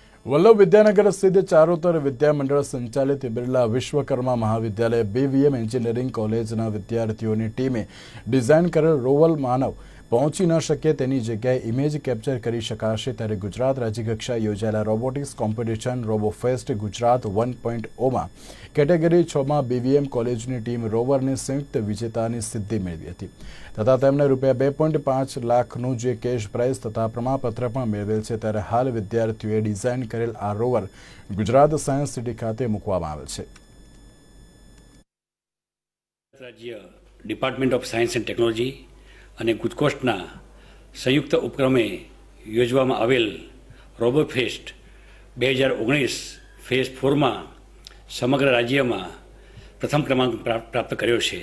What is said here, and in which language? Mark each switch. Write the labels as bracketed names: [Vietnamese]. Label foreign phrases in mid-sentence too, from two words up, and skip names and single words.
[Gujarati] વલ્લભ વિદ્યાનગર સ્થિત ચારોતર વિદ્યામંડળ સંચાલિત બિરલા વિશ્વકર્મા મહાવિદ્યાલય બીવીએમ [English] engineering collegeના [Gujarati] વિદ્યાર્થીઓની ટીમે ડિઝાઇન કરેલ રોવર માનવ પહોંચી ન શકે તેની જગ્યાએ [English] image capture [Gujarati] કરી શકાશે ત્યારે ગુજરાત રાજ્યકક્ષાએ યોજાયેલા [English] robotics competition [Gujarati] રોબોફેસ્ટ ગુજરાત 1.0 માં કેટેગરી 6 માં બીવીએમ કૉલેજની ટીમ રોવરને સંયુક્ત વિજેતાની સિદ્ધિ મેળવી હતી તથા તેમણે રૂપિયા 2.5 लाखનું જે [English] cash prize [Gujarati] તથા પ્રમાણપત્ર પણ મેળવેલ છે। ત્યારે હાલ વિદ્યાર્થીઓએ ડિઝાઇન કરેલ આ રોવર ગુજરાત સાયન્સ સિટી ખાતે મૂકવામાં આવેલ છે। રાજ્ય ડિપાર્ટમેન્ટ ઓફ સાયન્સ એન્ડ ટેકનોલોજી અને ગુજકોસ્ટના સંયુક્ત ઉપક્રમે યોજવામાં આવેલ રોબોફેસ્ટ 2019 ફેઝ 4 માં સમગ્ર રાજ્યમાં પ્રથમ ક્રમાંક પ્રાપ્ત કર્યો છે।